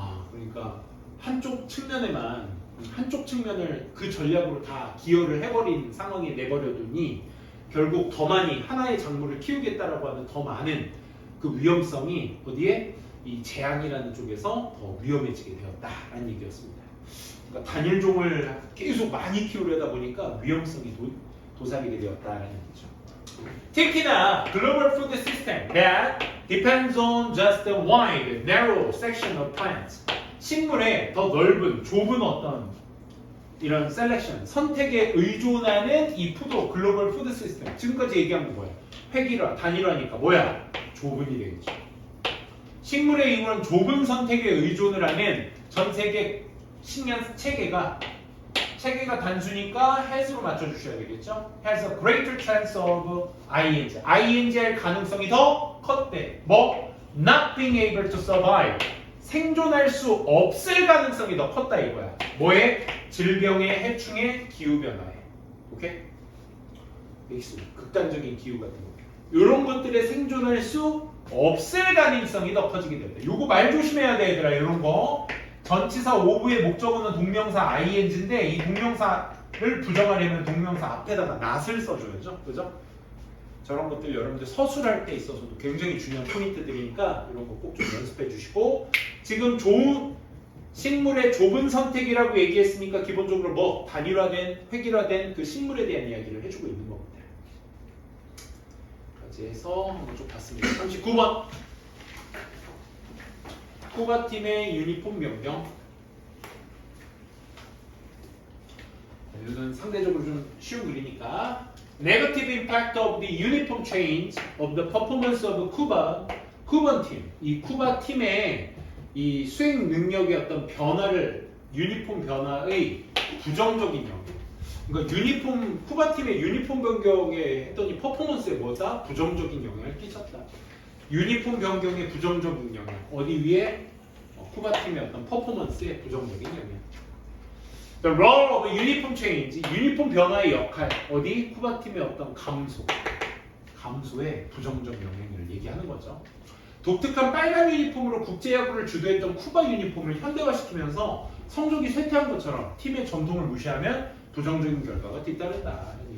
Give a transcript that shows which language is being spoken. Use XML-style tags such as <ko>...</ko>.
<ko>그러니까 한쪽 측면을 그 전략으로 다 기여를 해버린 상황에 내버려두니 결국 더 많이 하나의 작물을 키우겠다라고 하는 더 많은 그 위험성이 어디에? 이 재앙이라는 쪽에서 더 위험해지게 되었다라는 얘기였습니다. 그러니까 단일종을 계속 많이 키우려다 보니까 위험성이 도사리게 되었다라는 얘기죠. 특히나</ko> <en>global food system that depends on just a wide, narrow section of plants.</en> <ko>식물의 더 넓은, 좁은 어떤 이런 셀렉션, 선택에 의존하는 이 글로벌 푸드 시스템. 지금까지 얘기한 거 뭐야? 획일화, 단일화니까 뭐야? 좁은이 되겠죠. 식물의 이런 좁은 선택에 의존을 하는 전 세계 식량 체계가 단수니까 has로 맞춰주셔야 되겠죠.</ko> <en>has a greater chance of ING</en> <ko>할 가능성이 더 컸대. 뭐?</ko> <en>not being able to survive.</en> <ko>생존할 수 없을 가능성이 더 컸다 이거야. 뭐에? 질병의, 해충의, 기후변화에. 오케이? 극단적인 기후 같은 거. 이런 것들에 생존할 수 없을 가능성이 더 커지게 된다. 요거 말 조심해야 돼 얘들아. 이런 거. 전치사 오브의 목적어는 동명사 ing인데 이 동명사를 부정하려면 동명사 앞에다가 not을 써줘야죠. 그죠? 저런 것들 여러분들 서술할 때 있어서도 굉장히 중요한 포인트들이니까 이런 거 꼭 좀 연습해 주시고, 지금 좋은 식물의 좁은 선택이라고 얘기했으니까 기본적으로 뭐 단일화된, 획일화된 그 식물에 대한 이야기를 해주고 있는 겁니다. 까지 해서 한번 좀 봤습니다. 39번 쿠바 팀의 유니폼 변경. 이건 상대적으로 좀 쉬운 글이니까</ko> <en>Negative impact of the uniform change of the performance of 쿠반 팀.</en> <ko>이 쿠바 팀의 이 수행 능력의 어떤 변화를, 유니폼 변화의 부정적인 영향. 그러니까 쿠바 팀의 유니폼 변경에 했더니 퍼포먼스에 뭐다? 부정적인 영향을 끼쳤다. 유니폼 변경의 부정적인 영향. 어디 위에? 쿠바 팀의 어떤 퍼포먼스에 부정적인 영향.</ko> <en>The role of uniform change,</en> <ko>유니폼 변화의 역할. 어디? 쿠바 팀의 어떤 감소의 부정적 영향을 얘기하는 거죠. 독특한 빨간 유니폼으로 국제야구를 주도했던 쿠바 유니폼을 현대화시키면서 성적이 쇠퇴한 것처럼 팀의 전통을 무시하면 부정적인 결과가 뒤따른다.</ko>